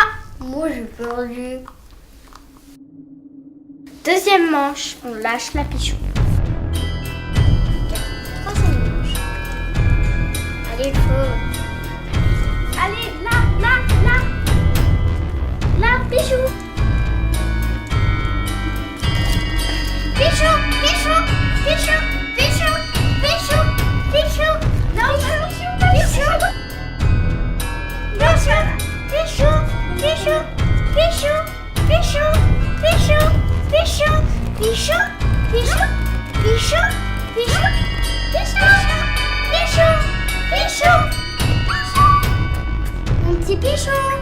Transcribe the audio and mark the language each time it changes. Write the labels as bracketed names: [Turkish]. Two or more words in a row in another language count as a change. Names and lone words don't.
[French] Moi, j'ai perdu. Deuxième manche, on lâche la Pichou. Troisième manche. Allez, faux. Allez, là, Pichou. Pichou, Pichou, Pichou, Pichou, Pichou, Pichou. Non, Pichou, Pichou. Pichou, Pichou, Pichou, Pichou, Pichou, Pichou, Pichou, Pichou, Pichou, Pichou, Pichou, Pichou, Pichou, mon petit Pichou.